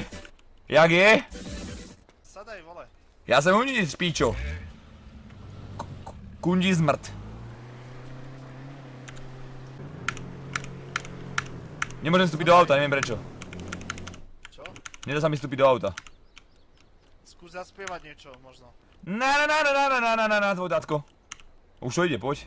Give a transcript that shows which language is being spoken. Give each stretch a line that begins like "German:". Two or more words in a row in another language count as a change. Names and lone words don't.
Czech: Jak je?
Slovak: Sadaj, vole.
Czech: Já jsem uvnitř, píčo. Kundi zmrt.
Slovak: Nemôžem vstúpiť do auta, neviem prečo. Čo? Nedá sa mi vstúpiť do auta. Skús zaspievať niečo, možno. Na, tvoj dátko. Už to ide, poď.